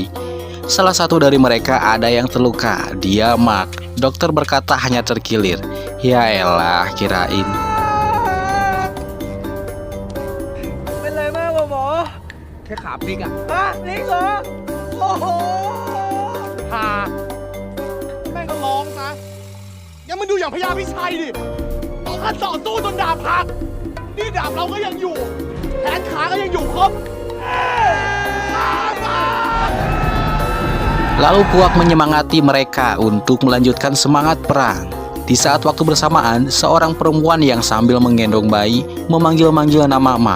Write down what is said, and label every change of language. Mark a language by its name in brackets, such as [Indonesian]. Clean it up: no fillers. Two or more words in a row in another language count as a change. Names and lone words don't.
[Indonesian] Salah satu dari mereka ada yang terluka. Dia Mark. Dokter berkata hanya terkilir. Ya elah, kirain. [Thai] เป็นไรมากวะหมอแค่ขาพลิกอ่ะพลิกเหรอโอ้โหหาแม่งก็ร้องซะยังมันดูอย่างพญาพิชัยดิต่อกันต่อสู้จนดาบหักนี่ดาบเราก็ยังอยู่แขนขาก็ยังอยู่ครบ [Indonesian] Lalu Puak menyemangati mereka untuk melanjutkan semangat perang. Di saat waktu bersamaan, seorang perempuan yang sambil menggendong bayi memanggil-manggil nama Mark.